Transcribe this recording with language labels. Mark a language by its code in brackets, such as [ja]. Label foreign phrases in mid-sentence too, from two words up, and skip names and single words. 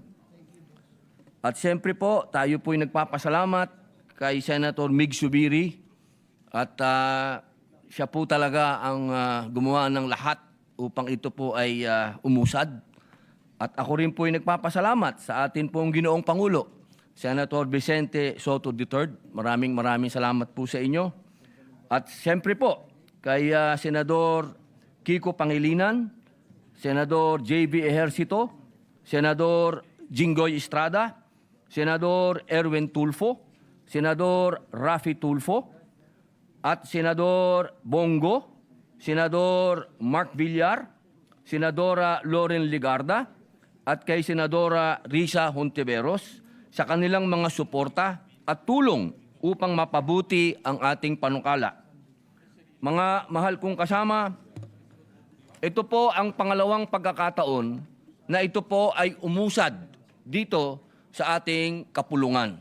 [tl] At siyempre po, tayo po'y nagpapasalamat kay Senator Mig Subiri at siya po talaga ang gumawa ng lahat upang ito po ay umusad. At ako rin po ay nagpapasalamat sa atin pong Ginoong Pangulo, Senator Vicente Soto III. Maraming salamat po sa inyo. At siyempre po, kay Senador Kiko Pangilinan, Senador J.B. Ejercito, Senador Jinggoy Estrada, Senador Erwin Tulfo, Senador Rafi Tulfo, at Senador Bongo, Senador Mark Villar, Senadora Loren Ligarda, at kay Senadora Risa Hontiveros sa kanilang mga suporta at tulong upang mapabuti ang ating panukala. Mga mahal kong kasama, ito po ang pangalawang pagkakataon na ito po ay umusad dito sa ating kapulungan.